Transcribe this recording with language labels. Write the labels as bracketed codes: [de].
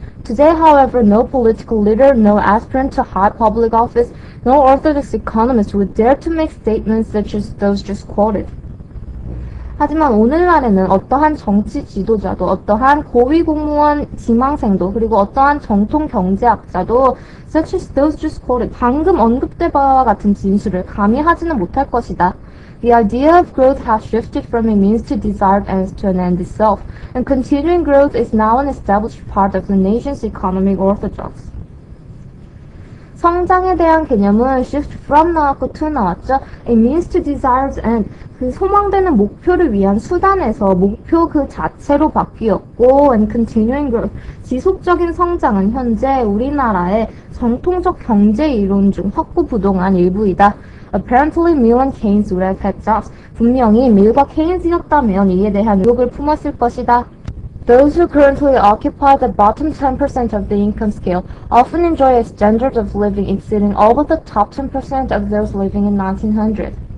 [en] Today, however, no political leader, no aspirant to high public office, no orthodox economist would dare to make statements such as those just quoted. [ko] 하지만 오늘날에는 어떠한 정치 지도자도, 어떠한 고위 공무원 지망생도, 그리고 어떠한 정통 경제학자도 [en] such as those just quoted, [ko] 방금 언급된 바와 같은 진술을 감히 하지는 못할 것이다. [en] The idea of growth has shifted from a means to desired ends to an end itself, and continuing growth is now an established part of the nation's economic orthodoxy. [ko] 성장에 대한 개념은 [en] shift from [ko] 나왔고 to 나왔죠. [en] A means to desired end, [ko] 그 소망되는 목표를 위한 수단에서 목표 그 자체로 바뀌었고, [en] and continuing growth, [ko] 지속적인 성장은 현재 우리나라의 정통적 경제 이론 중 확고부동한 일부이다. [en] Apparently, Mill and Keynes would have had doubts. [ko] 분명히 밀과 케인스였다면 이에 대한 의혹을 품었을 것이다. [en] Those who currently occupy the bottom 10% of the income scale often enjoy a standard of living exceeding all but the top 10% of those living in 1900.